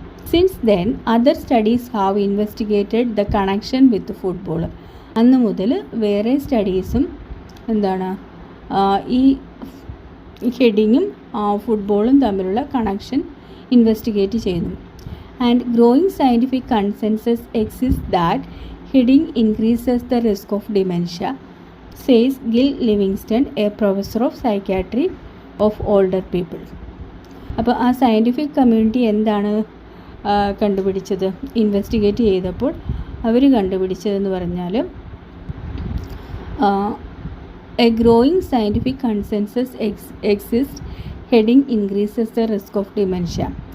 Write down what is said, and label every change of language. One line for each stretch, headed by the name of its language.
English: Since then other studies have investigated the connection with football.
Malayalam: അന്ന് മുതൽ വേറെ സ്റ്റഡീസും എന്താണ് ഈ ഹെഡിങ്ങും ഫുട്ബോളും തമ്മിലുള്ള കണക്ഷൻ ഇൻവെസ്റ്റിഗേറ്റ് ചെയ്യുന്നു.
English: And growing scientific consensus exists that heading increases the risk of dementia, says Gil Livingston, a professor of psychiatry of older people.
Malayalam: അപ്പോൾ ആ സയൻറ്റിഫിക് കമ്മ്യൂണിറ്റി എന്താണ് കണ്ടുപിടിച്ചത്? ഇൻവെസ്റ്റിഗേറ്റ് ചെയ്തപ്പോൾ അവർ കണ്ടുപിടിച്ചതെന്ന് പറഞ്ഞാൽ
English: A growing scientific consensus exist heading increases the risk of dementia.